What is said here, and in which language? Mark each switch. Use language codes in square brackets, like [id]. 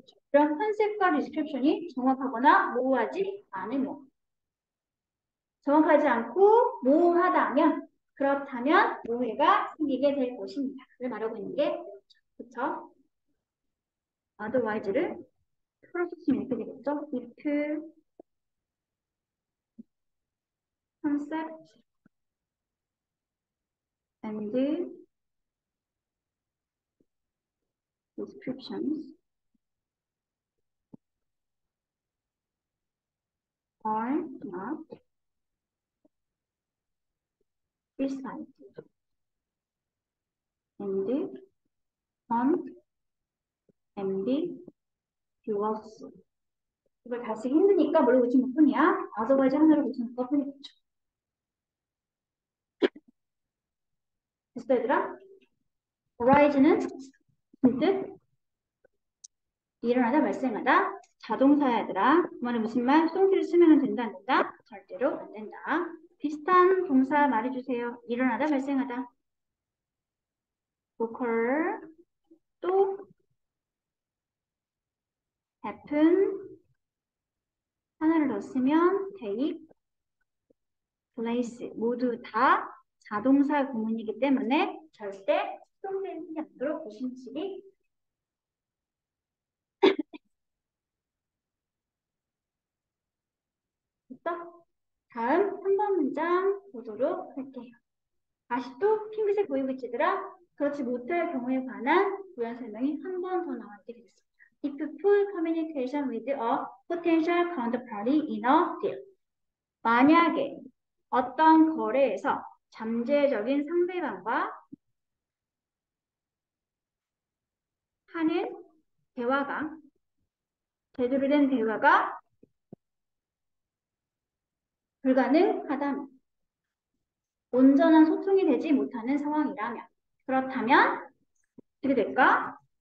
[ko] 그런 컨셉과 디스크립션이 정확하거나 모호하지 않으면. 정확하지 않고 모호하다면 그렇다면 오해가 생기게 될 것입니다. 를 말하고 있는 게 그렇죠? otherwise를 풀어주시면 이렇게 되겠죠? [en] if concept and descriptions are not precise and unambiguous. [ko] 이걸 다 쓰기 힘드니까 뭘로 고치는 뿐이야. otherwise 하나로 고치는 것 뿐이죠. 됐어 얘들아? arise는 문득 일어나다 발생하다 자동사야 얘들아. 그 말은 무슨 말? 수동태를 쓰면 된다 안 된다? 절대로 안 된다. 비슷한 동사 말해주세요. 일어나다 발생하다. occur 또 happen 하나를 더 쓰면 take place 모두 다 자동사 구문이기 때문에 절대 수동태를 쓰지 않도록 고심하시기 됐어? 다음 3번 문장 보도록 할게요. 다시 또 핑크색 보이고 있지들아? 그렇지 못할 경우에 관한 부연 설명이 한 번 더 나왔게 되겠습니다. [en] If full communication with a potential counterparty in a deal. [ko] 만약에 어떤 거래에서 잠재적인 상대방과 하는 대화가, 제대로 된 대화가 불가능하다면, 온전한 소통이 되지 못하는 상황이라면, 그렇다면 어떻게 될까?